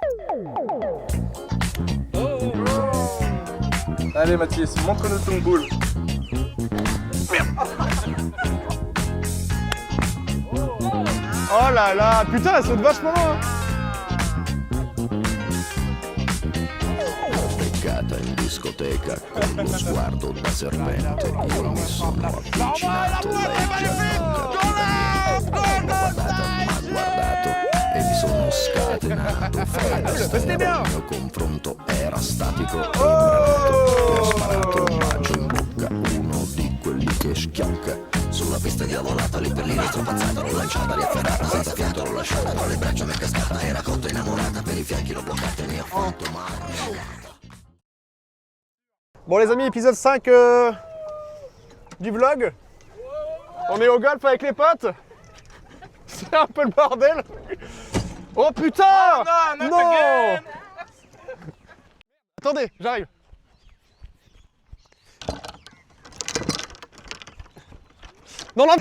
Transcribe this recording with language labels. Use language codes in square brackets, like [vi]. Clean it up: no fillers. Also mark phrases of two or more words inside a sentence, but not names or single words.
[fr] Allez Mathis, montre-nous ton boule. Oh là là, putain, elle saute vachement loin. [it] Beccata in discoteca con lo sguardo da serpente, io mi sono avvicinato, lei già non capiva niente, m'ha guardato e mi sono scatenato, il mio confronto era statico, le ho sparato un bacio in bocca, uno di quelli che schiocca. Sulla pista diavolata, lì per lì strapazzata, l'ho lanciata, riafferrata, senza fiato l'ho lasciata, tra le braccia mi è cascata, era cotta innamorata, per i fianchi l'ho bloccata e mi ha fatto male. [fr] Bon les amis, épisode 5 du vlog. On est au golf avec les potes. C'est un peu le bordel. Oh putain! Oh, non. Attendez, j'arrive. Non, non.